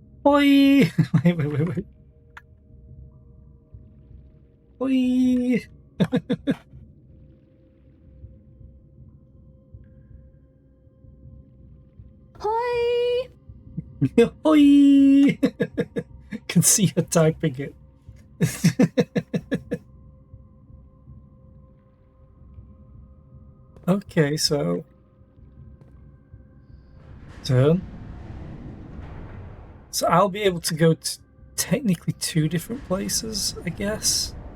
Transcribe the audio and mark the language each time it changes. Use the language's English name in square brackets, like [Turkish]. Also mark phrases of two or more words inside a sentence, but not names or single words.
[English] Oi! Wait. Oi! Hoi! Oi! Can see her typing it. Okay, so turn. So I'll be able to go to technically 2 different places, I guess.